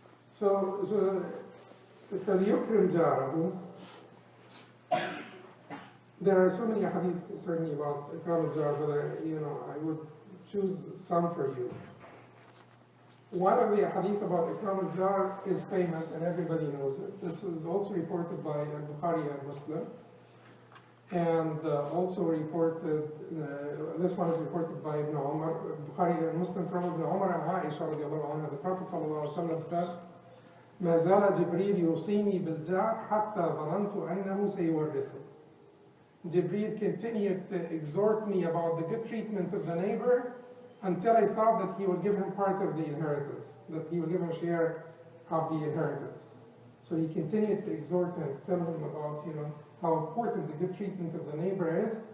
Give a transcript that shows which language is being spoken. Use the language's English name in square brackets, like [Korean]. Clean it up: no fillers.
[English] So [Arabic] فَلْيُكْرِمْ جَارَهُ. [English] There are so many hadiths certainly about ikram al-jar, but I would choose some for you. One of the hadith about ikram al-jar is famous and everybody knows it. This is also reported by Bukhari and Muslim. And also reported, this one is reported by Ibn Umar, Bukhari and Muslim from Ibn Umar and Aisha radiallahu anha. The Prophet said, [Arabic] ما زال جبريل يوصيني بالجار حتى ظننت أنه سيورثه. [English] Jibreel continued to exhort me about the good treatment of the neighbor until I thought that he will give him part of the inheritance, that he will give him a share of the inheritance. So he continued to exhort him, tell him about, how important the good treatment of the neighbor is.